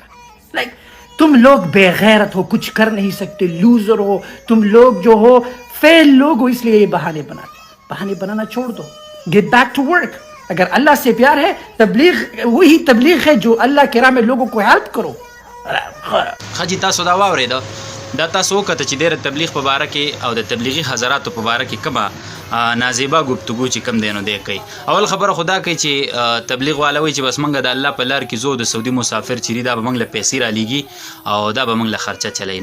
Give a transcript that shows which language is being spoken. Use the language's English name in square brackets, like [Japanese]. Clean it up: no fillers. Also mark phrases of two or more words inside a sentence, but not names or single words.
[Urdu] لائک تم لوگ بےغیرت ہو، کچھ کر نہیں سکتے، لوزر ہو، تم لوگ جو ہو فیل لوگ ہو، اس لیے یہ بہانے بناتے. بہانے بنانا چھوڑ دو, [English] get back to work. [Urdu] اگر اللہ سے پیار ہے، تبلیغ وہی تبلیغ ہے جو اللہ کے راہ میں لوگوں کو ہیلپ کرو. [Pashto] خجی تاسو دا واورئ، دا تاسو وکړه چې ډېر تبلیغ په باره کې او د تبلیغي حضراتو په باره کې کومه نازیبا گفتگو چې کم دی نو دی کوي. اول خبره خدا کوي چې تبلیغ والا وایي چې بس موږ د الله په لار کې ځو، د سعودي مسافر چې دا به موږ له پیسې رالیږي او دا به موږ له خرچه چلی.